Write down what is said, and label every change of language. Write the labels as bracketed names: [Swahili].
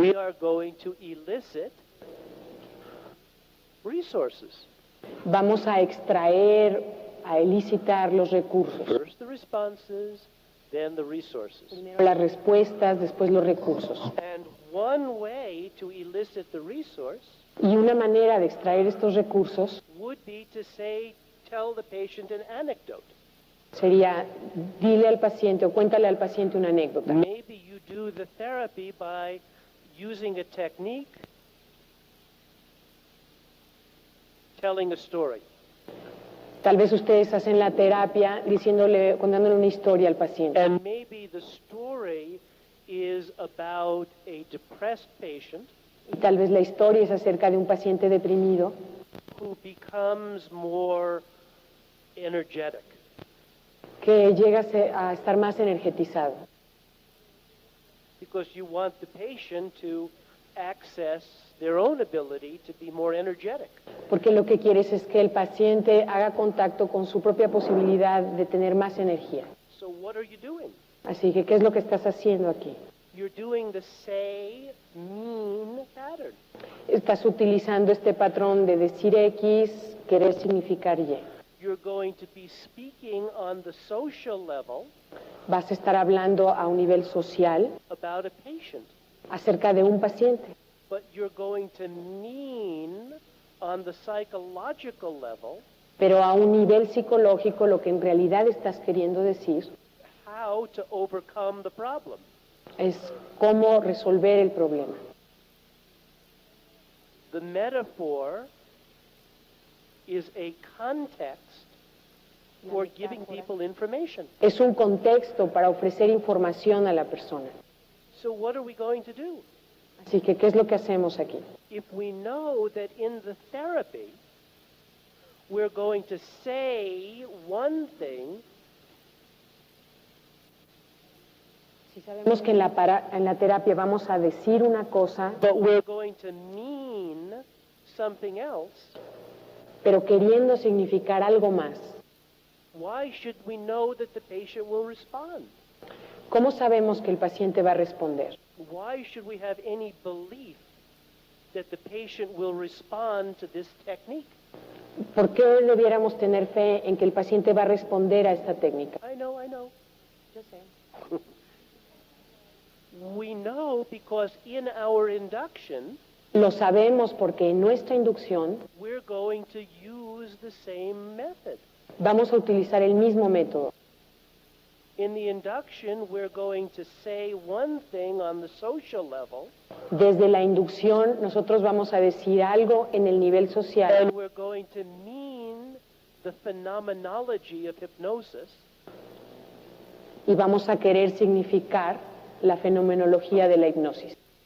[English] we are going to elicit resources. [Spanish] vamos a extraer, a elicitar los recursos. [English] First the responses, then the resources. [Spanish] Primero las respuestas, después los recursos. [English] And one way to elicit the resource [Spanish] Y una manera de extraer estos recursos [English] would be to say, tell the patient an anecdote. [Spanish] sería, dile al paciente o cuéntale al paciente una anécdota. [English] Maybe you do the therapy by using a technique, telling a story. [Spanish] Tal vez ustedes hacen la terapia diciéndole, contándole una historia al paciente. [English] And maybe the story is about a depressed patient [Spanish] Y tal vez la historia es acerca de un paciente deprimido [English] who becomes more energetic. [Spanish] que llega a estar más energetizado. [English] Because you want the patient to access their own ability to be more energetic. [Spanish] Porque lo que quieres es que el paciente haga contacto con su propia posibilidad de tener más energía. [English] So what are you doing? [Spanish] Así que, ¿qué es lo que estás haciendo aquí? [English] You're doing the say, mean pattern. [Spanish] Estás utilizando este patrón de decir X, querer significar Y. [English] You're going to be speaking on the social level [Spanish] Vas a estar hablando a un nivel social [English] about a patient, [Spanish] acerca de un paciente, [English] but you're going to mean on the psychological level [Spanish] pero a un nivel psicológico lo que en realidad estás queriendo decir [English] how to overcome the problem. [Spanish] es cómo resolver el problema. [English] The metaphor is a context for giving people information. [Spanish] Es un contexto para ofrecer información a la persona. [English] So what are we going to do? [Spanish] Así que, ¿qué es lo que hacemos aquí? [English] If we know that in the therapy we're going to say one thing, [Spanish] Si sabemos que en la terapia vamos a decir una cosa, [English] but we're going to mean something else, [Spanish] pero queriendo significar algo más, [English] why should we know that the patient will respond? [Spanish] ¿cómo sabemos que el paciente va a responder? [English] Why should we have any belief that the patient will respond to this technique? [Spanish] ¿Por qué debiéramos tener fe en que el paciente va a responder a esta técnica? [English] I know. We know because in our induction, [Spanish] Lo sabemos porque en nuestra inducción [English] we're going to use the same method. [Spanish] vamos a utilizar el mismo método. [English] In the induction, we're going to say one thing on the social level, [Spanish] Desde la inducción nosotros vamos a decir algo en el nivel social [English] and we're going to mean the phenomenology of hypnosis, [Spanish] y vamos a querer significar la fenomenología de la hipnosis.